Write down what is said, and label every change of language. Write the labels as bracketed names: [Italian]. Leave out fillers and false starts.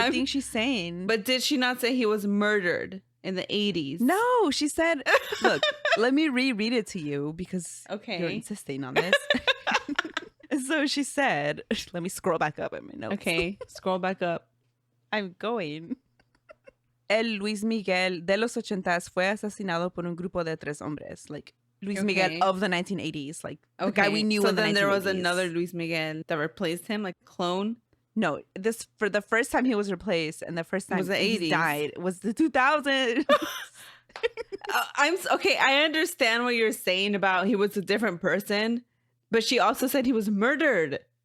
[English] I'm- think she's saying. But did she not say he was murdered in the 80s? No, she said, look, let me reread it to you because Okay. you're insisting on this. So she said, let me scroll back up in my notes. Okay, scroll back up. I'm going. [Spanish] El Luis Miguel de los 80s fue asesinado por un grupo de 3 hombres. [English] Like, Luis Miguel Okay. of the 1980s. Like, the guy we knew so in the 1980s. then there was another Luis Miguel that replaced him, like clone. No, this, for the first time he was replaced and the first time Was the he 80s. died was the 2000s. Okay. I understand what you're saying about he was a different person, but she also said he was murdered.